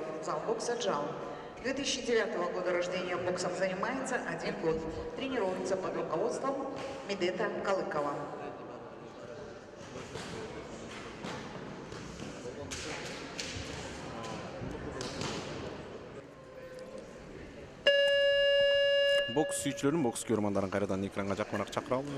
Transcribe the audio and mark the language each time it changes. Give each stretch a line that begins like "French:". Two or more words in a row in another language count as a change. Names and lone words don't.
Russian: Зал бокса «Джал». 2009 года рождения, боксом занимается 1 год. Тренируется под руководством Медета Калыкова.
Kyrgyz: Бокс сүйүүчүлөрүн, бокс көрөрмандарын кайрадан экранга жакыныраак чакыралы.